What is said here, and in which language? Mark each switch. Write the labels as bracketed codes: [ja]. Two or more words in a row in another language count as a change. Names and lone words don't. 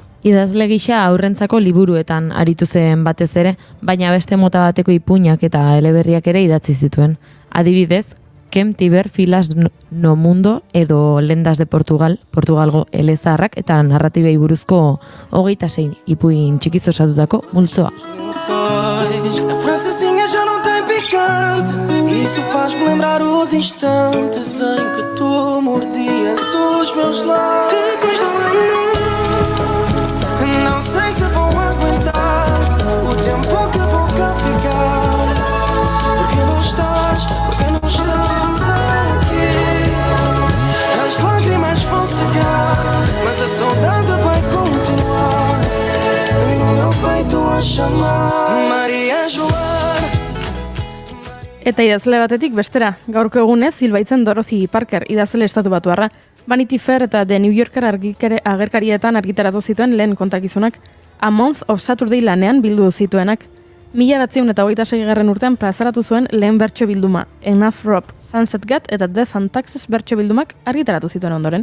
[eu] Idazle gisa aurrentzako liburuetan aritu zen batez ere, baina beste mota bateko ipuinak eta eleberriak ere idatzi zituen. Adibidez, Kem Tiber Filas no Mundo edo Lendas de Portugal, Portugalgo elezaharrak eta narratibei buruzko 26 ipuin txikiz osatutako multzoa. [pt] A francesinha já não tem picante. Isso faz-me lembrar os instantes em que tu mordias os meus lábios. Depois do amor, não sei se vou aguentar o tempo que vou cá ficar. Porque não estás aqui. As lágrimas vão secar, mas a saudade vai continuar. No meu peito a chamar Maria Joana. [eu] Eta idazle batetik bestera, gaurko egunez hilbaitzen Dorothy Parker idazle estatubatuarra. Vanity Fair eta The New Yorker agerkarietan argitaratu zituen lehen kontakizunak, A Month of Saturday lanean bildu zituenak. 1926 urtean plazaratu zuen lehen bertso bilduma, Enough Rope, Sunset Gat eta Death and Taxes bertso bildumak argitaratu zituen ondoren.